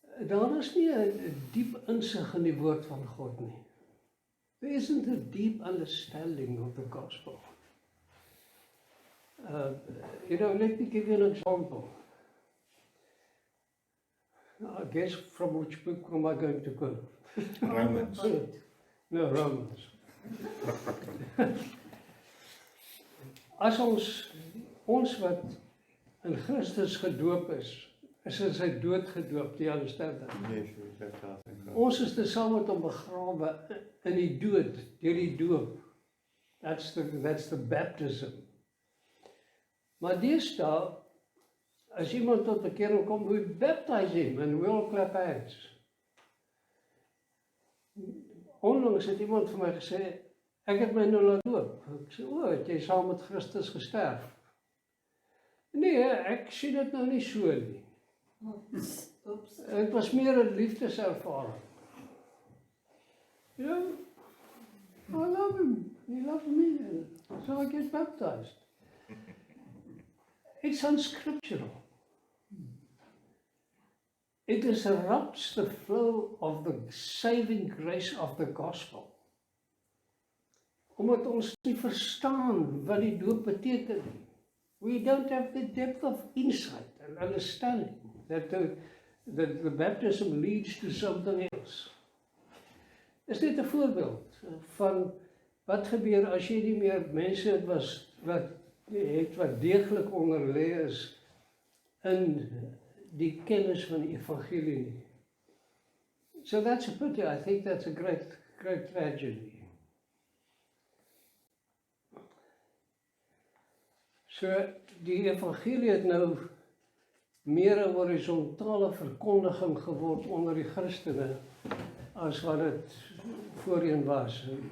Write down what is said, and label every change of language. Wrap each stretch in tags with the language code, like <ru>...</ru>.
<af>Daar is nie 'n diep insig in die woord van God nie.</af> <en>There isn't a deep understanding of the gospel. Let me give you an example. I guess from which book am I going to quote? Romans. No, Romans.</en> <af>As ons wat in Christus gedoop is in sy dood gedoop, die</af> <en>understand that? Yes, we baptized in Christ.</en> <af>Ons is saam met hom begrawe in die dood, deur die doop.</af> <en>That's the baptism.</en> <af>Maar deesdae, as iemand tot bekering kom,</af> <en>we baptize him and we all clap hands.</en> <af>Onlangs het iemand vir my gesê, ek het my nou laat doop. Ek sê, het jy saam met Christus gesterf? Nee, ek sien dit nou nie so nie. Het was meer 'n liefdeservaring.</af> <en>Ja, I love him. He loves me. So I get baptized. It's unscriptural. It disrupts the flow of the saving grace of the gospel.</en> <af>Omdat ons nie verstaan wat die doop beteken nie.</af> <en>We don't have the depth of insight and understanding that the baptism leads to something else.</en> <af>Is dit 'n voorbeeld van wat gebeur as jy nie meer mense wat deeglik onderlê is in die kennis van die evangelie nie.</af> <en>So that's a pity. I think that's a great tragedy.</en> <af>So die evangelie het nou meer 'n horisontale verkondiging geword onder die Christene as wat dit voorheen was.</af>